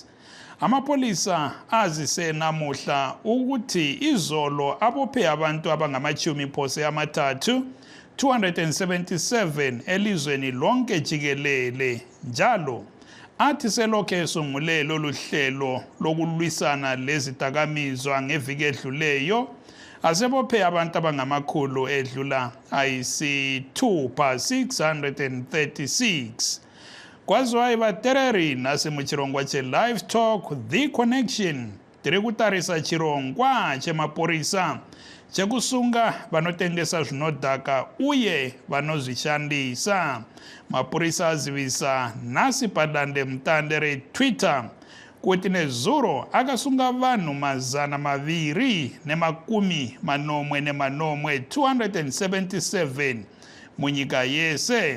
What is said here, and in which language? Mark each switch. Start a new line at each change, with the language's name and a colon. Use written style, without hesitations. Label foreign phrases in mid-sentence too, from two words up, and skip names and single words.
North Ndebele: Amapolisa azise namuhla ukuthi izolo abophe abantu abangamachumi phose amathathu 277 elizweni lonke jikelele njalo athi selokhu esungule lolu hlelo lokulwisana lezidakamizwa ngeviki edluleyo asebophe abantu abangamakhulu edlula ayisithupha
Shona: 636 kwaziwa ivatereri nasimuchirongwa che Livetalk The Connection tiri kutarisa chirongwa chemaporisa chekusunga vanotengesa zvinodhaka uye vanozvishandisa. Mapurisa azivisa nhasi padande mutande reTwitter kuti nezuro akasunga vanhu mazana maviri nemakumi manomwe 277 munyika yese.